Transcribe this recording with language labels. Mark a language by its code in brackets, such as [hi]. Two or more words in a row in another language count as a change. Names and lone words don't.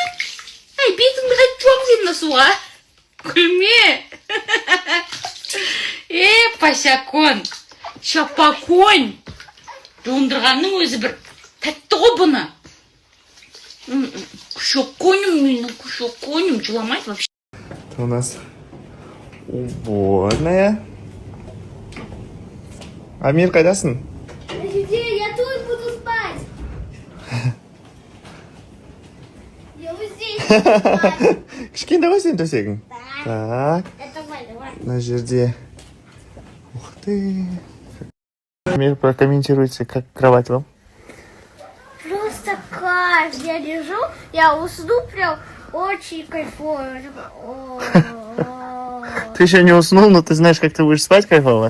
[kk] Ай, бетіңді қайтып жуамыз енді суға. Күлме. Пасякон, шапакон. Жуындырғанның өзі бір тәтті ғой бұны. Кушоконим менің, кушоконим. Жыламайды вообще. [ru] У нас уборная. [kk] Амир, қайдасың? [ru] Я тут буду спать. Я вот здесь буду спать. [kk] Кішкентай ғой сенің төсегің? [ru] Так, Давай. [kk] мына жерде. [ru] Ух ты. Амир, прокомментируйте, как кровать вам? Просто кайф. Я лежу, я усну прям очень кайфово. Ты еще не уснул, но ты знаешь, как ты будешь спать кайфово?